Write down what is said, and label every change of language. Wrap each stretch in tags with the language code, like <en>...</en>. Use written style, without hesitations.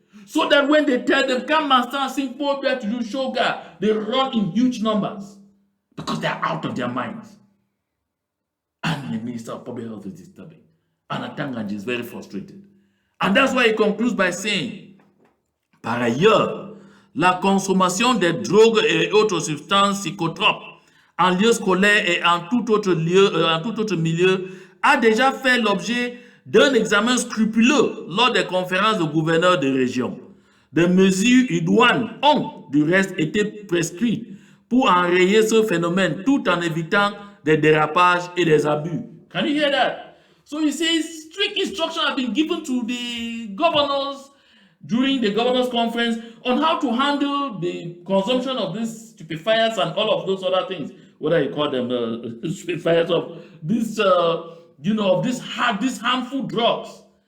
<en>So that when they tell them, come and start sing Paul Biya to do sugar, they run in huge numbers because they are out of their minds. And the Minister of Public Health is disturbing. And Atanganji is very frustrated. And that's why he concludes by saying,</en> <fr>par ailleurs, la consommation des drogues et autres substances psychotropes en lieu scolaire et en tout autre milieu a déjà fait l'objet d'un examen scrupuleux lors des conférences de gouverneurs de région. Des mesures idoines ont, du reste, été prescrites pour enrayer ce phénomène tout en évitant des dérapages et des abus.</fr> <en>Can you hear that? So he says strict instructions have been given to the governors during the governors' conference on how to handle the consumption of these stupefiers and all of those other things. Whether you call them stupefiers of this, of these harmful drugs.</en>